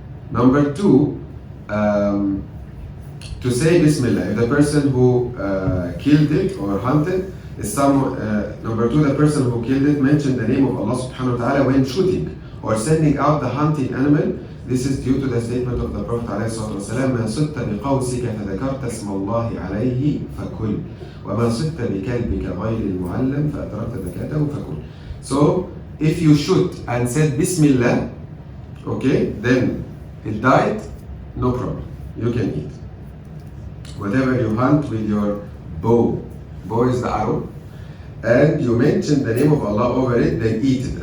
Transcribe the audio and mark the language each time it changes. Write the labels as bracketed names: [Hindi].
[English] Number two, to say Bismillah. If the person who killed it or hunted is some, number two, the person who killed it mentioned the name of Allah subhanahu wa ta'ala when shooting or sending out the hunting animal. This is due to the statement of the Prophet [Arabic] عليه الصلاة والسلام: ما صدت بقوسك فذكرت اسم الله عليه فكل وما صدت بكلبك غير المعلم فأدركت ذكاته فكل. [English] So if you shoot and said Bismillah, okay, then it died, no problem, you can eat. Whatever you hunt with your bow is the arrow, and you mention the name of Allah over it, then eat it.